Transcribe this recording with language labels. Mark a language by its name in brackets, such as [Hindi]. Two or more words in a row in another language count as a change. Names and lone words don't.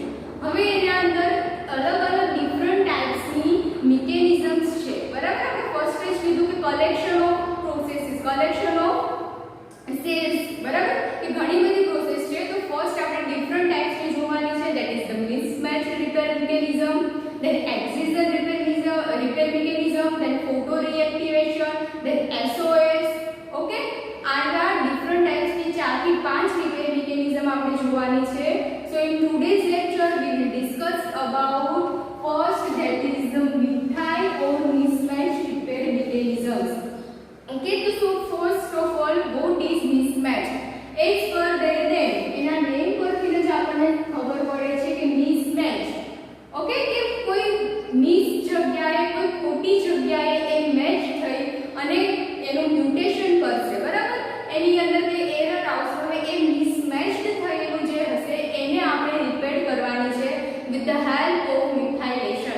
[Gujarati] હવે એના અંદર અલગ અલગ ડિફરન્ટ ટાઇપ્સની મિકેનિઝમ્સ છે, બરાબર? આપણે ફર્સ્ટ જ કીધું કે [English] collection of processes, collection of cells, [Gujarati] બરાબર? કે ઘણી બધી પ્રોસેસ છે. તો ફર્સ્ટ આપણે ડિફરન્ટ ટાઇપ્સની જોવાની છે, [English] that is the mismatch repair mechanism, then excision repair mechanism, then photo reactivation, then SOS. [Gujarati] Okay, આના [English] different types [Gujarati] ની 4 થી 5 [English] repair mechanism [Gujarati] આપણે જોવાની છે. [English] So in today's lecture we will discuss about first, that is the methyl or mismatch repair mechanisms. Okay, so first of all, what is mismatch? As per their name, [Gujarati] એના name પરથી જ આપણને ખબર પડે છે કે mismatch. ઓકે, કે કોઈ મિસ જગ્યાએ, કોઈ ખોટી જગ્યાએ એ મેચ થઈ અને એનું મ્યુટેશન કરશે, બરાબર? એની અંદર જે એરર આવશે, હવે એ મિસમેચ્ડ થયેલું જે હશે એને આપણે રિપેર કરવાની છે [English] with the help of methylation.